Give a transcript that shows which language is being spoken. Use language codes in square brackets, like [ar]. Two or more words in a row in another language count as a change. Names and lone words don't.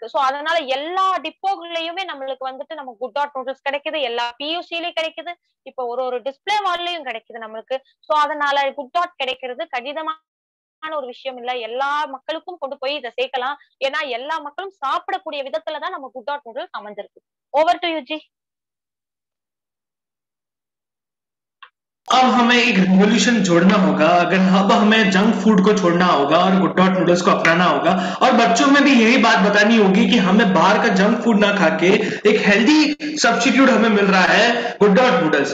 [ta] சோ அதனால எல்லா டிப்போகள்லயுமே நம்மளுக்கு வந்துட்டு நம்ம குட் டாட் நூடுல்ஸ் கிடைக்குது, எல்லா பியூசிலயும் கிடைக்குது, இப்போ ஒரு [en] display wall [ta] கிடைக்குது நம்மளுக்கு. சோ அதனால குட் டாட் கிடைக்கிறது கடினமான ஒரு விஷயம் இல்ல, எல்லா மக்களுக்கும் கொண்டு போய் இதை சேர்க்கலாம். ஏன்னா எல்லா மக்களும் சாப்பிடக்கூடிய விதத்துலதான் நம்ம குட் டாட் நூடுல்ஸ் அமைஞ்சிருக்கு. [en] over to you ji. [hi] अब हमें एक रिवॉल्यूशन जोड़ना होगा, अगर अब हमें [en] junk food [hi] को छोड़ना होगा और गुड डाट नूडल्स को अपनाना होगा, और बच्चों में भी यही बात बतानी होगी कि हमें बाहर का जंक फूड ना खा के एक [en] healthy substitute [hi] हमें मिल रहा है गुड डाट नूडल्स।